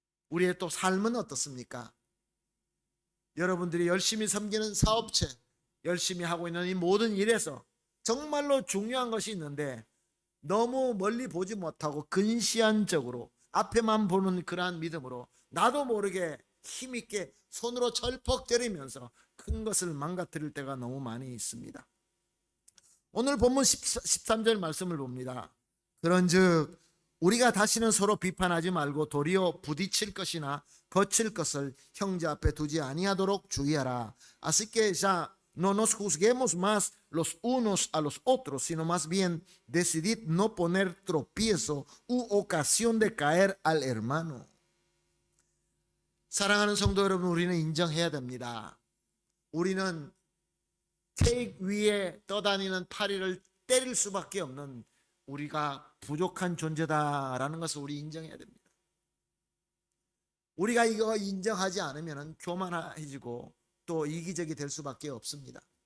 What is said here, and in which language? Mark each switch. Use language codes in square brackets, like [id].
[ko] 우리의 또 삶은 어떻습니까? 여러분들이 열심히 섬기는 사업체, 열심히 하고 있는 이 모든 일에서 정말로 중요한 것이 있는데 너무 멀리 보지 못하고 근시안적으로 앞에만 보는 그러한 믿음으로 나도 모르게 힘있게 손으로 철퍽 때리면서 큰 것을 망가뜨릴 때가 너무 많이 있습니다. 오늘 본문 13절 말씀을 봅니다. 그런즉 우리가 다시는 서로 비판하지 말고 도리어 부딪힐 것이나 거칠 것을 형제 앞에 두지 아니하도록 주의하라. [es] Así que ya no nos juzguemos más los unos a los otros, sino más bien decidid no poner tropiezo u ocasión de caer al hermano. [ko] 사랑하는 성도 여러분, 우리는 인정해야 됩니다. 우리는 케이크 위에 떠다니는 파리를 때릴 수밖에 없는 우리가 부족한 존재다라는 것을 우리 인정해야 됩니다. 우리가 이거 인정하지 않으면 교만해지고 또 이기적이 될 수밖에 없습니다.